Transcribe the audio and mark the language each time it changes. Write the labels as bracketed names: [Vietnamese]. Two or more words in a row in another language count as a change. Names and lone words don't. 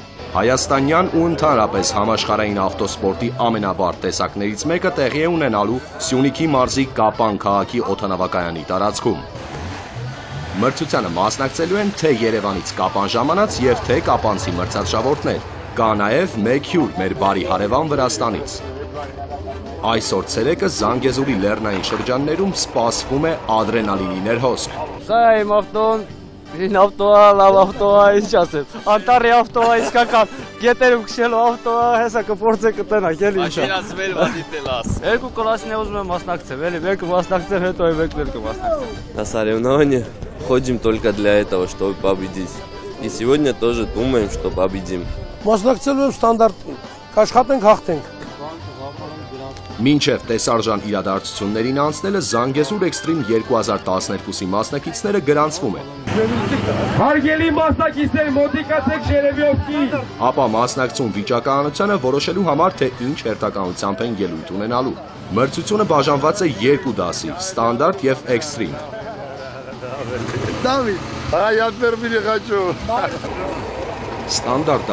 [Armenian] Հայաստանյան ու ընդհանրապես համաշխարհային ավտոսպորտի ամենաբարդ տեսակներից մեկը տեղի է ունենալու Սյունիքի մարզի Կապան քաղաքի օդանավակայանի տարածքում։ Մրցությանը մասնակցելու են թե Երևանից Կապան ժամանած և թե կապանցի մրցարշավորդներ։ Կա նաև մեկ հյուր մեր բարի հարևան Վրաստանից։ Այսօր ցերեկը Զանգեզուրի լեռնային շրջաններում սպասվում է ադրենալինի ներհոսք։ Սա է իմ ավտոն, լավ ավտոա, ինչ ասեմ։ Անտարի ավտոա, իսկական գետերում քշելու ավտոա, հեսա կփորձե կտենակ, էլի ինչ։ Աշինացվել վադիտելաս։ Երկու կլասին է ուզում եմ մասնակցել, էլի մեկը մասնակցել, հետո մեկն կմասնակցել։ [Russian] На соревнования ходим только для этого, чтобы победить. И сегодня тоже думаем, что победим. [Armenian] Մասնակցելու եմ ստանդարտին, կաշխատենք հաղթենք։ Մինչև տեսարժան իրադարձություններին անցնելը Զանգեզուր Էքստրիմ 2012-ի մասնակիցները գրանցվում են։ Հարգելի մասնակիցներ, մոտիկացեք Ժերևիովքի։ Ապա մասնակցում վիճակահանությանը որոշելու համար, թե ինչ հերթականությամբ են ելույթ ունենալու։ Մրցությունը բաժանված է երկու դասի՝ ստանդարտ և էքստրիմ։ Ստանդարտ